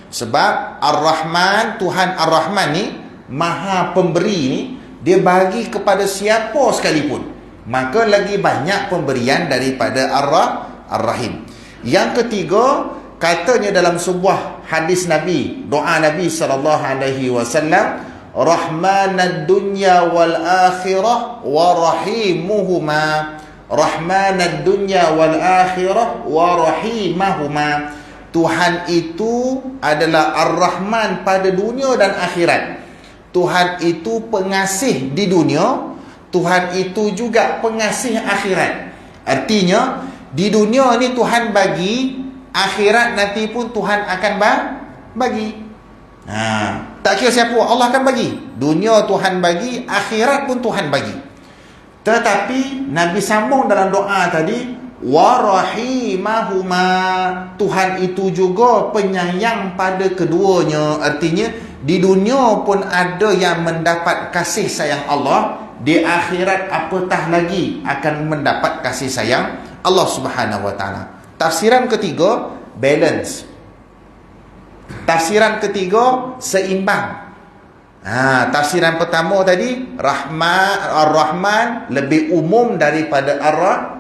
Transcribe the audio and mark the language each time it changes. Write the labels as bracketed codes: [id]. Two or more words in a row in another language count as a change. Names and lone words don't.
[ms] Sebab Ar-Rahman, Tuhan Ar-Rahman ni Maha Pemberi ni, dia bagi kepada siapa sekalipun, maka lagi banyak pemberian daripada Ar-Rahim. Yang ketiga, katanya dalam sebuah hadis Nabi, doa Nabi SAW, [ar] رحمان الدنيا والآخرة ورحيمهما. رحمان الدنيا والآخرة ورحيمهما. [ms] Tuhan itu adalah Ar-Rahman pada dunia dan akhirat. Tuhan itu pengasih di dunia, Tuhan itu juga pengasih akhirat. Artinya di dunia ni Tuhan bagi, akhirat nanti pun Tuhan akan bagi. Tak kira siapa, Allah akan bagi. Dunia Tuhan bagi, akhirat pun Tuhan bagi. Tetapi Nabi sambung dalam doa tadi, [ar] ورحيمهما. [ms] Tuhan itu juga penyayang pada keduanya. Artinya di dunia pun ada yang mendapat kasih sayang Allah, di akhirat apatah lagi akan mendapat kasih sayang Allah [ar] سبحانه وتعالى. [ms] Tafsiran ketiga, balance. Tafsiran ketiga, seimbang. Tafsiran pertama tadi, Ar-Rahman lebih umum daripada Ar-Rahim.